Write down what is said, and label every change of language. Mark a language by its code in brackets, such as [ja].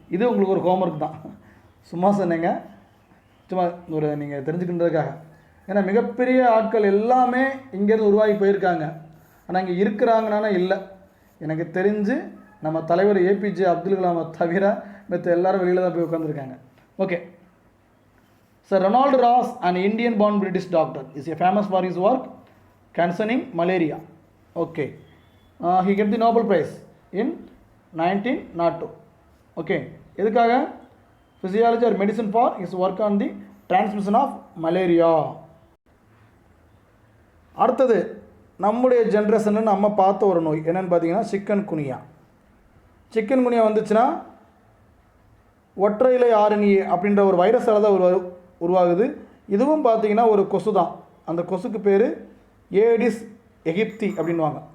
[ta] இது உங்களுக்கு ஒரு ஹோம்ஒர்க் தான். சும்மா சொன்னீங்க, சும்மா ஒரு நீங்கள் தெரிஞ்சுக்கின்றதுக்காக. ஏன்னா மிகப்பெரிய ஆட்கள் எல்லாமே இங்கேருந்து உருவாகி போயிருக்காங்க. ஆனால் இங்கே இருக்கிறாங்கன்னா இல்லை. எனக்கு தெரிஞ்சு நம்ம தலைவர் ஏபிஜே அப்துல் கலாமை தவிர மற்ற எல்லாரும் வெளியில் தான் போய் உட்காந்துருக்காங்க. [en] Okay sir, Ronald Ross an Indian born British doctor is a famous for his work concerning malaria. Okay, he get the Nobel Prize in 1902. Okay, [ta] எதுக்காக? [en] physiology or medicine for his work on the transmission of malaria. [ta] அடுத்தது நம்முடைய ஜென்ரேஷனில் நம்ம பார்த்த ஒரு நோய் என்னென்னு பார்த்தீங்கன்னா சிக்கன் குனியா. சிக்கன் குனியா வந்துச்சுன்னா ஒற்றை இலை RNA அப்படின்ற ஒரு வைரஸால் தான் உருவாகுது. இதுவும் பார்த்தீங்கன்னா ஒரு கொசு தான். அந்த கொசுக்கு பேர் ஏடிஸ் எகிப்தி அப்படின்வாங்க.